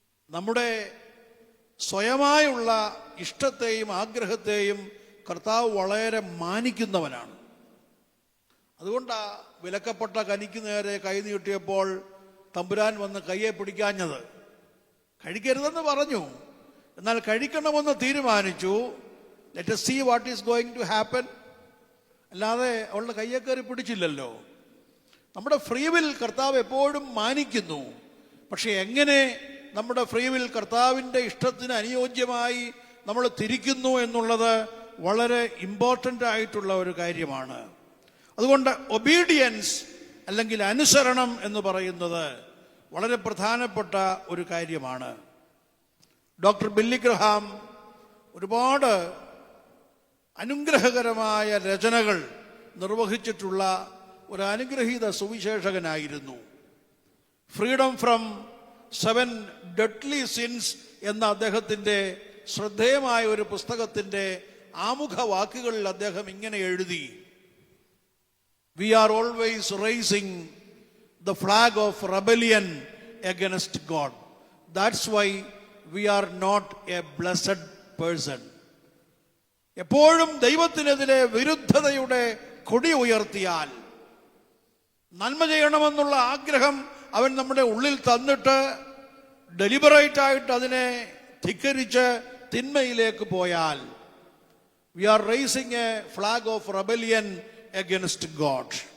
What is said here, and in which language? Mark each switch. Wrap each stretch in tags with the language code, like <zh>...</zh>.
<ml>നമ്മുടെ സ്വയമായുള്ള ഇഷ്ടത്തെയും ആഗ്രഹത്തെയും കർത്താവ് വളരെ മാനിക്കുന്നവനാണ്. അതുകൊണ്ടാ വിലക്കപ്പെട്ട കനിക്ക് നേരെ കൈ നീട്ടിയപ്പോൾ തമ്പുരാൻ വന്ന് കയ്യെ പിടിക്കാഞ്ഞത്. കഴിക്കരുതെന്ന് പറഞ്ഞു, എന്നാൽ കഴിക്കണമെന്ന് തീരുമാനിച്ചു.</ml> <en>Let us see what is going to happen.</en> <ml>അല്ലാതെ അവളുടെ കയ്യെ കയറി പിടിച്ചില്ലല്ലോ. നമ്മുടെ ഫ്രീ വിൽ കർത്താവ് എപ്പോഴും മാനിക്കുന്നു. പക്ഷെ എങ്ങനെ നമ്മുടെ ഫ്രീ വിൽ കർത്താവിൻ്റെ ഇഷ്ടത്തിന് അനുയോജ്യമായി നമ്മൾ തിരിക്കുന്നു എന്നുള്ളത് വളരെ ഇമ്പോർട്ടൻ്റ് ആയിട്ടുള്ള ഒരു കാര്യമാണ്. അതുകൊണ്ട് ഒബീഡിയൻസ് അല്ലെങ്കിൽ അനുസരണം എന്ന് പറയുന്നത് വളരെ പ്രധാനപ്പെട്ട ഒരു കാര്യമാണ്. ഡോക്ടർ ബില്ലി ഗ്രഹാം ഒരുപാട് അനുഗ്രഹകരമായ രചനകൾ നിർവഹിച്ചിട്ടുള്ള ഒരു അനുഗ്രഹീത സുവിശേഷകനായിരുന്നു. ഫ്രീഡം ഫ്രം 7 ഡെഡ്ലി സിൻസ് എന്ന അദ്ദേഹത്തിൻ്റെ ശ്രദ്ധേയമായ ഒരു പുസ്തകത്തിൻ്റെ ആമുഖ വാക്കുകളിൽ അദ്ദേഹം ഇങ്ങനെ എഴുതി:</ml> <en>We are always raising the flag of rebellion against God. That's why we are not a blessed person.</en> <ml>എപ്പോഴും ദൈവത്തിനെതിരെ വിരുദ്ധതയുടെ കൊടി ഉയർത്തിയാൽ, നന്മ ചെയ്യണമെന്നുള്ള ആഗ്രഹം അവൻ നമ്മുടെ ഉള്ളിൽ തന്നിട്ട് ഡെലിബറേറ്റ് ആയിട്ട് അതിനെ ധിക്കരിച്ച് തിന്മയിലേക്ക് പോയാൽ,</ml> <en>we are raising a flag of rebellion against God.</en>